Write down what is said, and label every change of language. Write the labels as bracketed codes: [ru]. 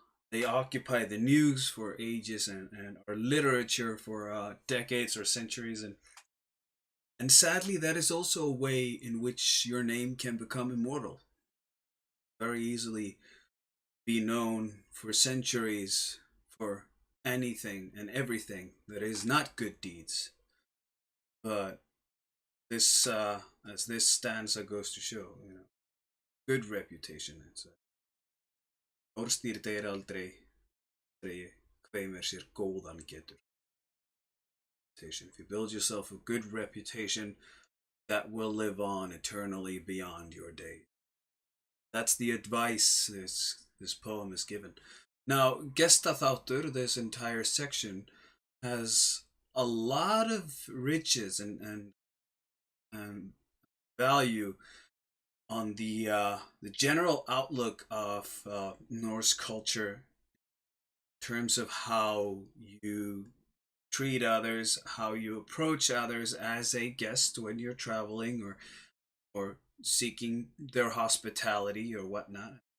[en] they occupy the news for ages and our literature for decades or centuries, and sadly that is also a way in which your name can become immortal, very easily be known for centuries for anything and everything that is not good deeds. But this as this stanza goes to show, good reputation. [non] It's Orðstír deyr aldrei, hveimur sér góðan getur. [en] If you build yourself a good reputation, that will live on eternally beyond your day. That's the advice this poem is given. Now, Gestaþáttur, this entire section, has a lot of riches and value on the general outlook of Norse culture in terms of how you treat others, how you approach others as a guest when you're traveling or seeking their hospitality or whatnot.